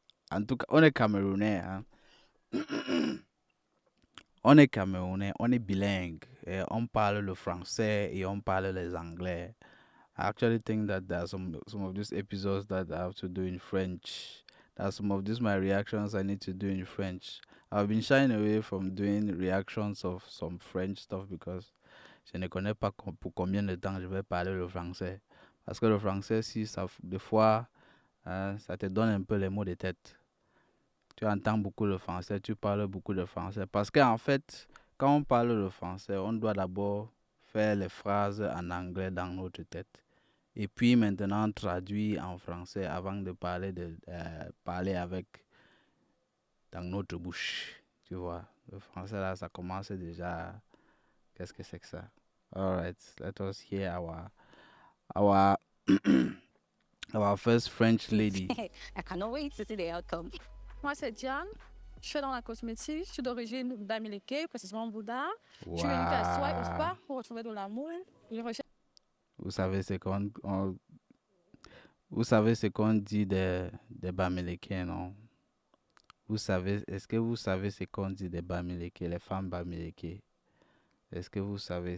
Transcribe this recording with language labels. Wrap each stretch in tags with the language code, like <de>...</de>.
<fr>En tout cas, on est Camerounais. Hein? On est Camerounais, on est bilingue. Et on parle le français et on parle les anglais.</fr> <en>I actually think that there are some of these episodes that I have to do in French. There are some of these my reactions I need to do in French. I've been shying away from doing reactions of some French stuff because</en> <fr>je ne connais pas pour combien de temps je vais parler le français. Parce que le français, si ça, des fois, ça te donne un peu les mots de tête. Tu entends beaucoup le français, tu parles beaucoup de français. Parce qu'en fait, quand on parle le français, on doit d'abord faire les phrases en anglais dans notre tête. Et puis maintenant traduire en français avant de parler avec dans notre bouche. Tu vois, le français là, ça commence déjà. Qu'est-ce que c'est que ça?</fr> <en>All right, let us hear our our first French lady. I cannot wait to see the outcome.</en> <fr>Moi, c'est Diane. Je suis dans la cosmétique. Je suis d'origine d'Amérique, précisément Bouddha.</fr> <en>Wow.</en> <fr>Je suis invitée à Soi au spa pour retrouver de l'amour. Je recherche Vous savez ce vous savez ce qu'on dit des Bamileke, non? Est-ce que vous savez ce qu'on dit des Bamileke, les femmes Bamileke? Est-ce que vous savez?</fr>